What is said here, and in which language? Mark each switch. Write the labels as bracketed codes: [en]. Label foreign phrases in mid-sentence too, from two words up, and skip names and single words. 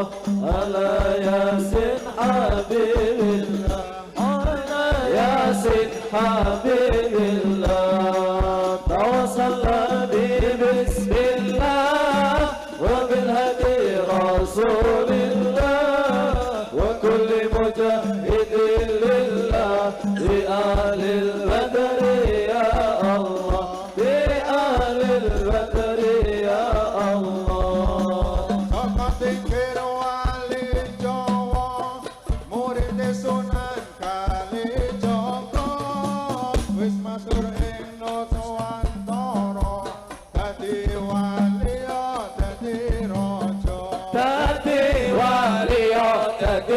[ar] على ياسين حبيب الله على ياسين حبيب الله توصل به بسم الله وبالهدي رسول الله وكل مجاهد لله بآل البدر يا الله بآل البدر يا الله [jv] Selamat zikir wali Jawa murid Sunan Kalijaga wis masyhur ing Nuswantara dadi wali dadi raja dadi wali dadi